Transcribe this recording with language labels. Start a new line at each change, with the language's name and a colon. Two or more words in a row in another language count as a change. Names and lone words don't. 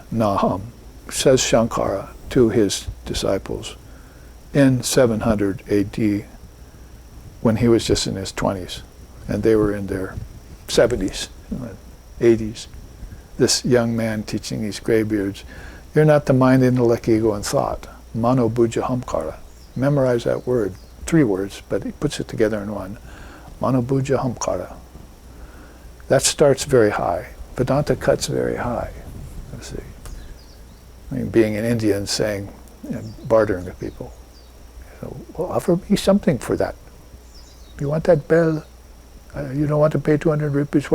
English: Naham, says Shankara to his disciples in 700 AD when he was just in his 20s, and they were in their 70s, 80s. This young man teaching these graybeards, you're not the mind, intellect, ego, and thought.
Sanskrit: मनो बुद्ध हंकार.
English: Memorize that word. 3 words, but he puts it together in one.
Sanskrit: मनो बुद्ध हंकार.
English: That starts very high. Vedanta cuts very high. You see. I mean, being in India and saying, bartering with people. Well, offer me something for that. You want that bell? You don't want to pay 200 rupees?